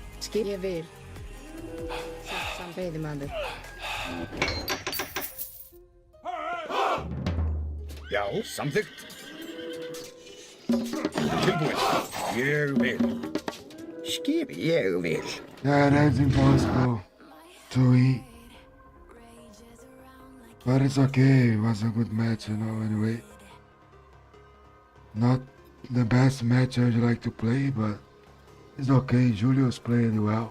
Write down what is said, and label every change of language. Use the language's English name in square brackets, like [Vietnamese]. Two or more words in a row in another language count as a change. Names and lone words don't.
[Icelandic] skip? Ég vil. Veiðimaður. Já, samþykkt. Tilbúin. Ég vil. Skip, ég vil. [English] Yeah, that's impossible to eat. But it's okay, it was a good match, anyway. Not the best match I'd like to play, but it's okay. Julio's playing well.